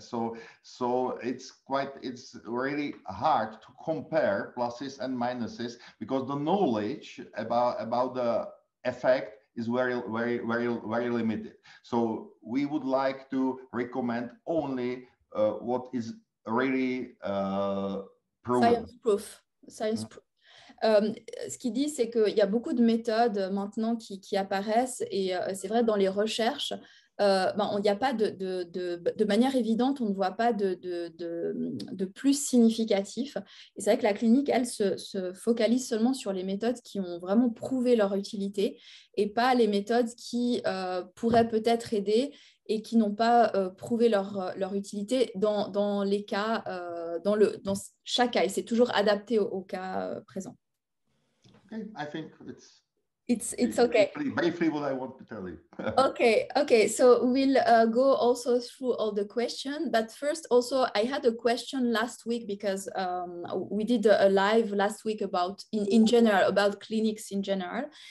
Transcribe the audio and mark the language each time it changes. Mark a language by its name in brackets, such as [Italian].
[English] So it's really hard to compare pluses and minuses because the knowledge about the effect is very, very, very, very limited. So we would like to recommend only what is really proven. Science proof. [French] Ce qu'il dit, c'est qu'il y a beaucoup de méthodes maintenant qui apparaissent et c'est vrai, dans les recherches, il n'y a pas de manière évidente, on ne voit pas de plus significatif. Et c'est vrai que la clinique, elle, se focalise seulement sur les méthodes qui ont vraiment prouvé leur utilité et pas les méthodes qui pourraient peut-être aider et qui n'ont pas prouvé leur utilité dans les cas, dans chaque cas. Et c'est toujours adapté au cas présent. [English] Okay, I think it's It's okay. Briefly what I want to tell you. Okay. So we'll go also through all the questions. But first, also, I had a question last week because we did a live last week about, in general, about clinics in general.